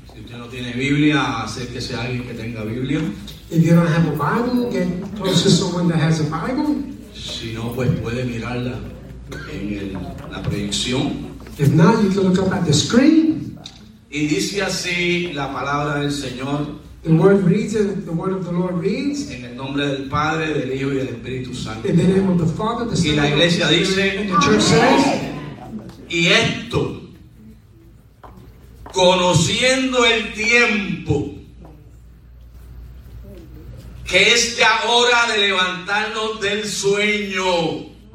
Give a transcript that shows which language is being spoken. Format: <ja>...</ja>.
<es>Si usted no tiene Biblia, acérquese a alguien que tenga Biblia.</es> <en>If you don't have a Bible, get close to someone that has a Bible.</en> <es>Si no, pues puede mirarla en la proyección.</es> <en>If not, you can look up at the screen.</en> <es>Y dice así la palabra del Señor.</es> <en>The word reads, the word of the Lord reads.</en> <es>En el nombre del Padre, del Hijo y del Espíritu Santo.</es> <en>In the name of the Father, the Son.</en> <es>Y la iglesia</es> <en>the</en> <es>dice.</es> <en>The church says.</en> <es>Y esto, conociendo el tiempo, que es ya hora de levantarnos del sueño.</es>